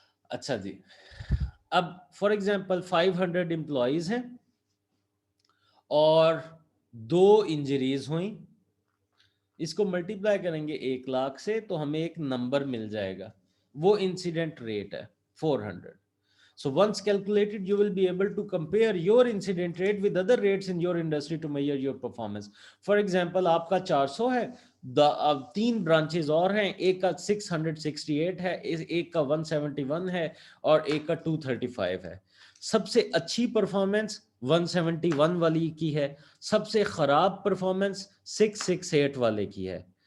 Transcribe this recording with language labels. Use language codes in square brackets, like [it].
[hi] अच्छा जी, अब for example 500 employees हैं और 2 इंजरीज हुई, इसको मल्टीप्लाई करेंगे 1 लाख से तो हमें एक नंबर मिल जाएगा, वो इंसिडेंट रेट है 400। [en] So once calculated, you will be able to compare your incident rate with other rates in your industry to measure your performance. [hi] For example, आपका 400 है, अब 3 ब्रांचेस और हैं, एक का 668 है, एक का 171 है और एक का 235 है। सबसे अच्छी परफॉर्मेंस 171 वाली की है, सबसे खराब परफॉर्मेंस 668 वाले की है।